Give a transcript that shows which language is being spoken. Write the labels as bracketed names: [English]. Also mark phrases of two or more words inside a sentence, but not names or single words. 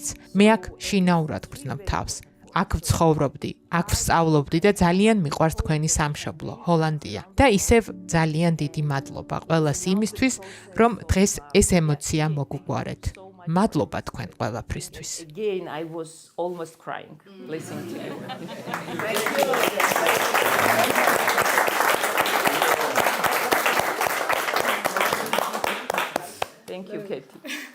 [Georgian] მე აქ შინაურად ვგრძნობ თავს. აქ ვცხოვრობდი, აქ ვსწავლობდი და ძალიან მიყვარს თქვენი სამშობლო, ჰოლანდია. და ისევ ძალიან დიდი მადლობა ყველას იმისთვის, რომ დღეს ეს ემოცია მოგგვარეთ. მადლობა თქვენ ყველაფრისთვის. [English] Again I was almost crying listening to you. Thank you, Katie.